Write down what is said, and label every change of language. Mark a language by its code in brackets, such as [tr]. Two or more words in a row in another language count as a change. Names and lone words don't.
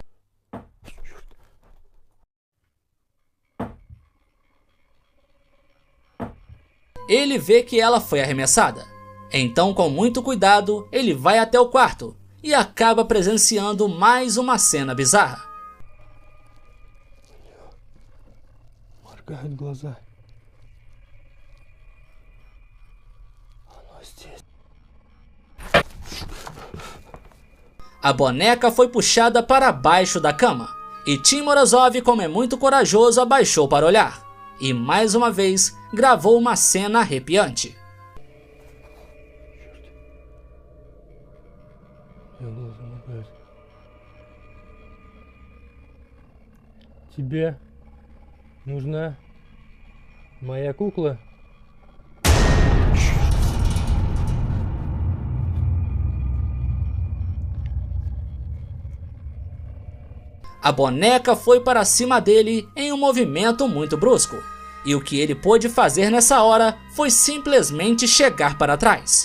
[pt] Ele vê que ela foi arremessada. Então, com muito cuidado, ele vai até o quarto e acaba presenciando mais uma cena bizarra. [ru] Моргают глаза. Оно здесь. [pt] A boneca foi puxada para baixo da cama, e Tim Morozov, como é muito corajoso, abaixou para olhar. E mais uma vez, gravou uma cena arrepiante. [ru] Глаза моргают. Тебе нужна моя кукла? [pt] A boneca foi para cima dele em um movimento muito brusco. E o que ele pôde fazer nessa hora foi simplesmente chegar para trás.